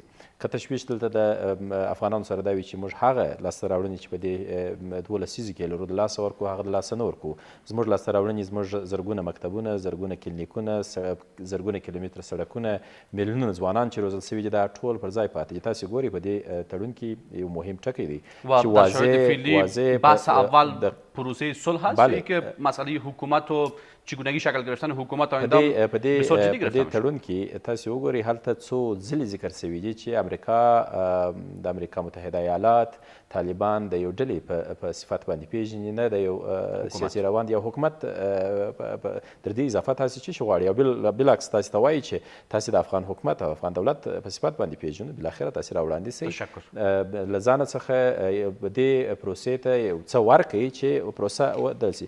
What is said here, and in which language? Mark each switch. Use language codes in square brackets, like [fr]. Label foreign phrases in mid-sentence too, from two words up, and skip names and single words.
[ps] که تشویش دلته د افغانانو سره دا وي چې موږ هغه لاسته راوړنې چې په دې 12 لسیزو کې لرو د لاسه ورکړو، هغه د لاسه نه ورکړو. زموږ لاسته راوړنې زموږ زرګونه مکتبونه، زرګونه کلینیکونه، زرګونه کیلومتره سړکونه، میلیونونه ځوانان چې روزل سوي دي، دا ټول پر ځای پاتې دي. تاسې ګورئ په دې تړون کې یو مهم ټکی دی چې واضح [fa] بحث اول پروسه صلح هست که مسئله حکومت و چگونگی شکل گرفتن حکومت آینده بسیار جدی گرفته میشه. [ps] په دې تړون کې تاسې وګورئ هلته څو ځلې ذکر شوي دي چې د امریکا متحده ایالات طالبان د یو ډلې په صفت باندې پیژني، نه د یو سیاسي روان د یو حکومت. تر دې اضافه تاسې څه شی غواړئ او بالعکس تاسې ته وایي چې تاسې د افغان حکومت او افغان دولت په صفت باندې پیژنو، بالاخره تاسې راوړاندې سئ له ځانه څخه دې پروسې ته یو څه ورکړئ چې پروسه ودل سي.